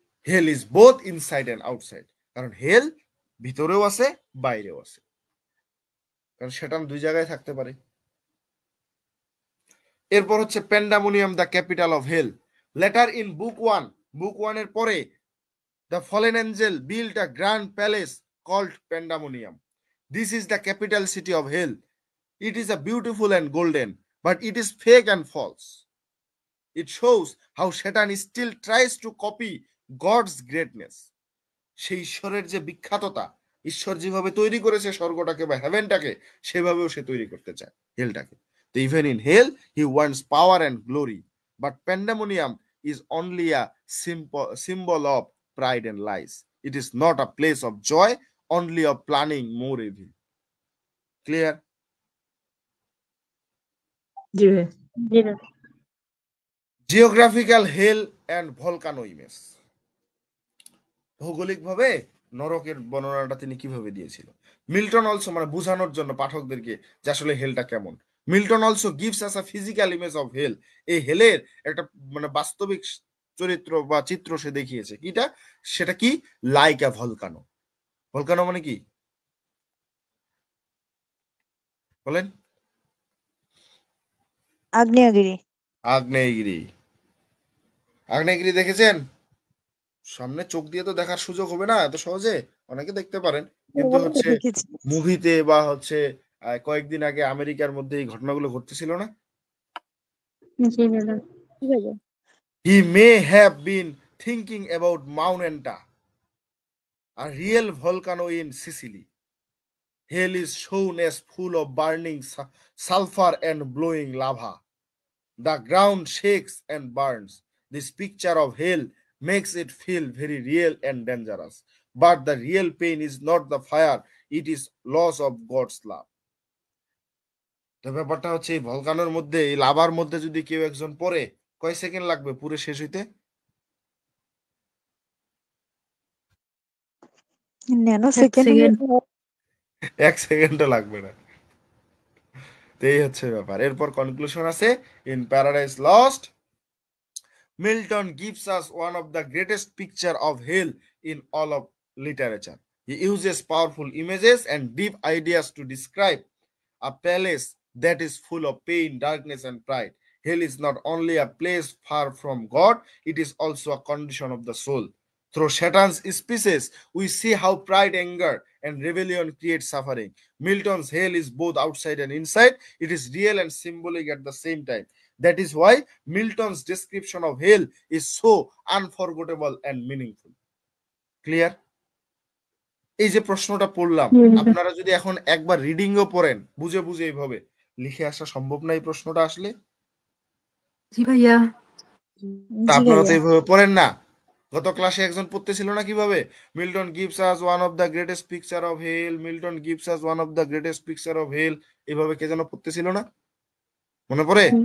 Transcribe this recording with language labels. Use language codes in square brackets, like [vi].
[en] hell is both inside and outside, [bn] কারণ হেল ভিতরেও আছে বাইরেও আছে, কারণ সেটা দুই জায়গায় থাকতে পারে। এরপর হচ্ছে [en] Pandemonium, the capital of hell. Later in book 1 [bn] এর পরে [en] The fallen angel built a grand palace called Pandemonium. This is the capital city of hell. It is a beautiful and golden, but it is fake and false. It shows how Satan still tries to copy God's greatness. [bn] সেই ঈশ্বরের যে বিখ্যাততা ঈশ্বর যেভাবে তৈরি করেছে স্বর্গটাকে বা হেভেনটাকে, সেভাবেও সে তৈরি করতে চায় হেলটাকে। তো [en] Even in hell he wants power and glory, but pandemonium is only a symbol of pride and lies. It is not a place of joy, only of planning more evil. Clear? [bn] জি ভাই। জি ভাই। [en] Geographical hell and volcano image. [bn] ভৌগোলিকভাবে নরকের বর্ণনাটা তিনি কিভাবে দিয়েছিল? [en] Milton also, [bn] মানে বোঝানোর জন্য পাঠকদেরকে যে আসলে হেলটা কেমন, [en] Milton also gives us a physical image of hell. [bn] এই হেলের একটা মানে বাস্তবিক চরিত্র বা চিত্র সে দেখিয়েছে। কিটা? সেটা কি? [en] Like a volcano. [bn] ভলকানো মানে কি বলেন? আগ্নেয়গিরি। আগ্নেয়গিরি। আগ্নেয়গিরি দেখেছেন? সামনে চোখ দিয়ে তো দেখার সুযোগ হবে না এত সহজে, অনেকে দেখতে পারেন, কিন্তু হচ্ছে দেখেছি। মুভিতে বা হচ্ছে কয়েকদিন আগে আমেরিকার মধ্যে এই ঘটনাগুলো ঘটতেছিল না? জি ভাইয়া। কি ভাইয়া? [en] He may have been thinking about Mount Enta, a real volcano in Sicily. Hell is shown as full of burning sulfur and blowing lava. The ground shakes and burns. This picture of hell makes it feel very real and dangerous. But the real pain is not the fire, it is loss of God's love. [bn] তো ব্যাপারটা হচ্ছে এই ভলকানোর মধ্যে, এই লাভার মধ্যে যদি কেউ একজন পড়ে, কয় সেকেন্ড লাগবে পুরো শেষ হইতে? Nano 1 second. সেকেন্ড। 1 সেকেন্ডও লাগবে না। তো এই হচ্ছে ব্যাপার। এরপর কনক্লুশন আছে, [en] In paradise lost Milton gives us one of the greatest picture of hell in all of literature. He uses powerful images and deep ideas to describe a palace that is full of pain, darkness, and pride. Hell is not only a place far from God, it is also a condition of the soul. Through Satan's species, we see how pride, anger, and rebellion create suffering. Milton's hell is both outside and inside. It is real and symbolic at the same time. That is why Milton's description of hell is so unforgettable and meaningful. Clear? [bn] এই যে প্রশ্নটা পড়লাম, আপনারা যদি এখন একবার রিডিংও পড়েন বুঝে বুঝে এইভাবে লিখে আসা সম্ভব না এই প্রশ্নটা আসলে? জি ভাইয়া। তা জি আপনারা তো ভাইয়া। এইভাবে পড়েন না। গত ক্লাসে একজন পড়তেছিল না কিভাবে, [en] Milton gives us one of the greatest picture of hell, [bn] Milton gives us one of the greatest picture of হেল, এইভাবে কে যেন পড়তেছিল না, মনে পড়ে?